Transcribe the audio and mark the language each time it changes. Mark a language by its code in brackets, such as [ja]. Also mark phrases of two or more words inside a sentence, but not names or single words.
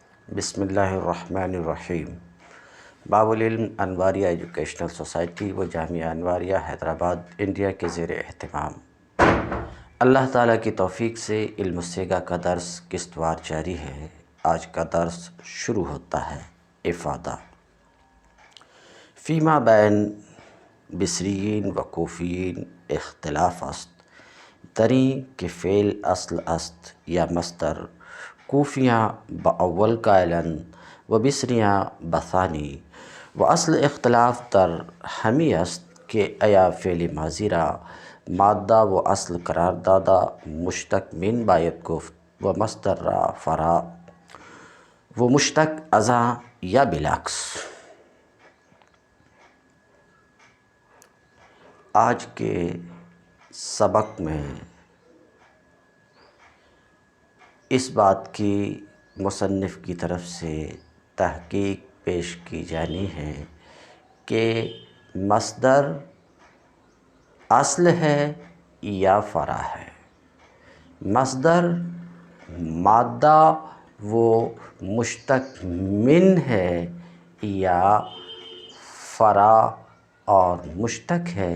[ar] بسم اللہ الرحمن الرحیم۔ [ur] باب العلم انواریہ ایجوکیشنل سوسائٹی و جامعہ انواریہ حیدرآباد انڈیا کے زیر اہتمام اللہ تعالیٰ کی توفیق سے علم الصیغہ کا درس قسط وار جاری ہے۔ آج کا درس شروع ہوتا ہے۔ [fa] افادہ فیما بین بصریین و کوفیین اختلاف است دریں کہ فعل اصل است یا مصدر کوفیاں باول قائلن و بصریاں بثانی و اصل اختلاف در ہمی است کہ ایا فعل ماضی را مادہ و اصل قرار دادا مشتق من باید گفت و مصدر را فرع و مشتق ازاں یا بالعکس۔ [ur] آج کے سبق میں اس بات کی مصنف کی طرف سے تحقیق پیش کی جانی ہے کہ مصدر اصل ہے یا فرع ہے، مصدر مادہ و مشتق من ہے یا فرع اور مشتق ہے۔